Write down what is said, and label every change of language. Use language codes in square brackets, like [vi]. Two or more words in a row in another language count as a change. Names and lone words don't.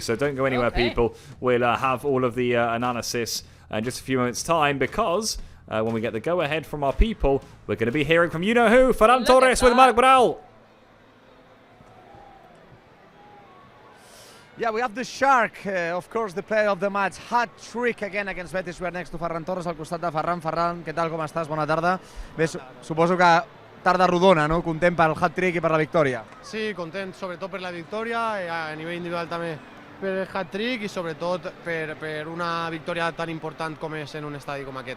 [en] So don't go anywhere, people. We'll have all of the analysis in just a few moments' time because when we get the go-ahead from our people, we're going to be hearing from you-know-who, Ferran Torres with Marc Bral. Yeah, we have the Shark, of course, the player of the match. Hat-trick again against Betis. We are next to Ferran Torres, [ca] al costat de Ferran. Ferran, què tal, com estàs? Bona tarda. Bé, suposo que tarda rodona, no? Content pel hat-trick i per la victòria. Sí, content sobretot per la victòria, a nivell individual també per el hat-trick i sobretot per una victòria tan important com és en un estadi com aquest.